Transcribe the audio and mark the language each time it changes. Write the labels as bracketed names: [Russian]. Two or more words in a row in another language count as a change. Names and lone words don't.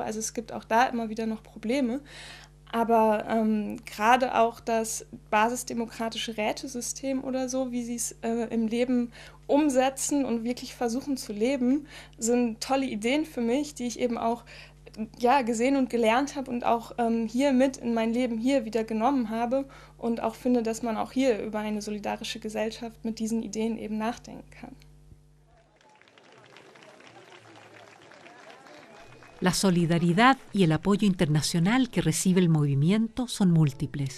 [German] Also es gibt auch da immer wieder noch Probleme. Aber gerade auch das basisdemokratische Rätesystem oder so, wie sie es im Leben umsetzen und wirklich versuchen zu leben, sind tolle Ideen für mich, die ich eben auch gesehen und gelernt habe und auch hier mit in mein Leben hier wieder genommen habe, und auch finde, dass man auch hier über eine solidarische Gesellschaft mit diesen Ideen eben nachdenken kann. [Spanish] La solidaridad y el apoyo internacional que recibe el movimiento son múltiples.